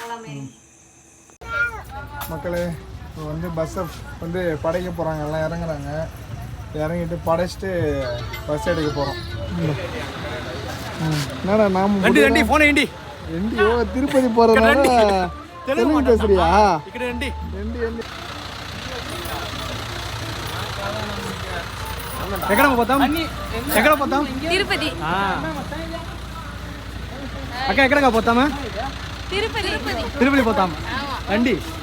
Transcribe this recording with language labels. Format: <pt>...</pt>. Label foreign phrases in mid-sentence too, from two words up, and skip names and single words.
<ta>மக்களே, இப்போ வந்து பஸ்ஸை வந்து படைக்க போகிறாங்க. எல்லாம் இறங்குறாங்க. இறங்கிட்டு படைச்சிட்டு பஸ் எடுக்க போகிறோம். என்னடா நாம ஃபோன் ஏண்டி எண்டியோ திருப்பதி போகிறதுனால தெலுங்கு பேசுறியா?</ta> <te>ఎక్కడ పోతాం? తిరుపతి. అక్క ఎక్కడికి పోతామా? తిరుపతి పోతాం రండి.</te>